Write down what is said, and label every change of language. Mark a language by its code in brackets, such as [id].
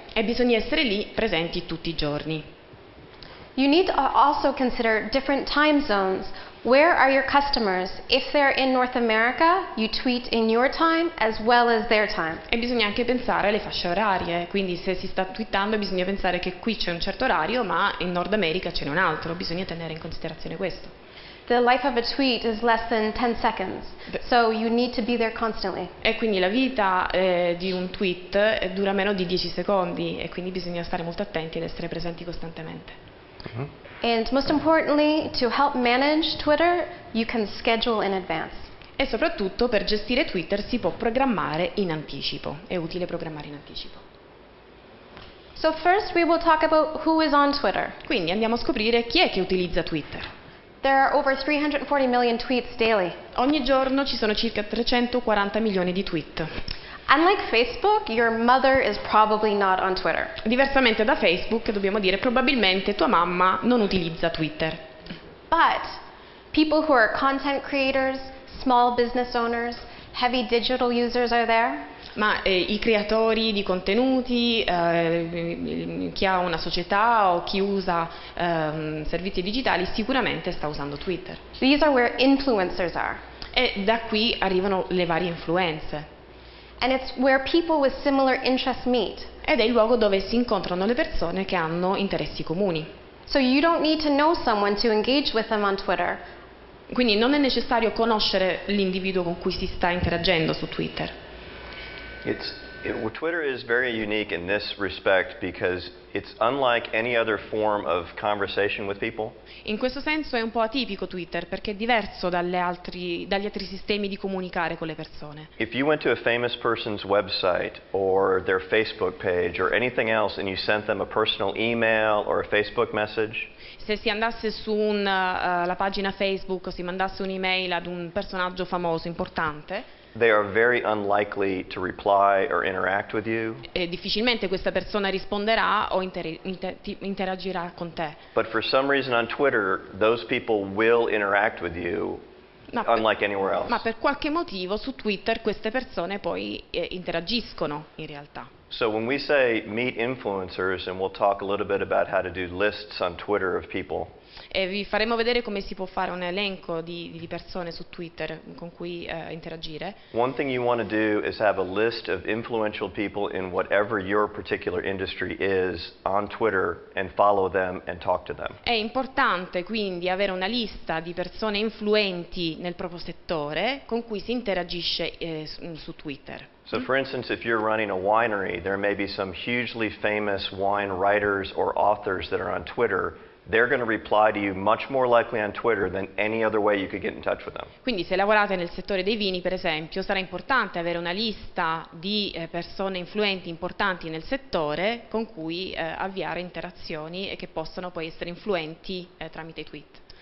[it] E bisogna essere lì presenti tutti i giorni. [en] You need to also consider different time zones. Where are your customers? If they're in North America, you tweet in your time as well as their time. [it] E bisogna anche pensare alle fasce orarie, quindi se si sta twittando bisogna pensare che qui c'è un certo orario, ma in Nord America ce n'è un altro, bisogna tenere in considerazione questo. [en] The life of a tweet is less than 10 seconds, so you need to be there constantly. [it] E quindi la vita di un tweet dura meno di 10 secondi e quindi bisogna stare molto attenti ed essere presenti costantemente. [en] And most importantly, to help manage Twitter, you can schedule in advance. [it] E soprattutto per gestire Twitter si può programmare in anticipo, è utile programmare in anticipo. [en] So first we will talk about who is on Twitter. [it] Quindi andiamo a scoprire chi è che utilizza Twitter. [en] There are over 340 million tweets daily. [it] Ogni giorno ci sono circa 340 milioni di tweet. [en] Unlike Facebook, your mother is probably not on Twitter. [it] Diversamente da Facebook, dobbiamo dire, probabilmente tua mamma non utilizza Twitter. [en] But people who are content creators, small business owners, heavy digital users are there. [it] Ma i creatori di contenuti, chi ha una società o chi usa servizi digitali sicuramente sta usando Twitter. [en] These are where influencers are. [it] E da qui arrivano le varie influenze. [en] And it's where people with similar interests meet. [it] Ed è il luogo dove si incontrano le persone che hanno interessi comuni. [en] So you don't need to know someone to engage with them on Twitter. [it] Quindi non è necessario conoscere l'individuo con cui si sta interagendo su Twitter. [en] Twitter is very unique in this respect because it's unlike any other form of conversation with people. [it] In questo senso è un po' atipico Twitter perché è diverso dagli altri sistemi di comunicare con le persone. [en] If you went to a famous person's website or their Facebook page or anything else and you sent them a personal email or a Facebook message, [it] se si andasse su la pagina Facebook o si mandasse un'email ad un personaggio famoso, importante, [en] they are very unlikely to reply or interact with you. [it] E difficilmente questa persona risponderà o interagirà con te. [en] But for some reason on Twitter, those people will interact with you, unlike anywhere else. [it] Ma per qualche motivo su Twitter queste persone poi interagiscono in realtà. [en] So when we say meet influencers, and we'll talk a little bit about how to do lists on Twitter of people. [it] E vi faremo vedere come si può fare un elenco di persone su Twitter con cui interagire. [en] One thing you want to do is have a list of influential people in whatever your particular industry is on Twitter and follow them and talk to them. [it] È importante quindi avere una lista di persone influenti nel proprio settore con cui si interagisce su Twitter. [en] So for instance, if you're running a winery, there may be some hugely famous wine writers or authors that are on Twitter. They're going to reply to you much more likely on Twitter than any other way you could get in touch with them. [it] Quindi se lavorate nel settore dei vini, per esempio, sarà importante avere una lista di persone influenti, importanti nel settore con cui avviare interazioni e che possano poi essere influenti tramite i tweet.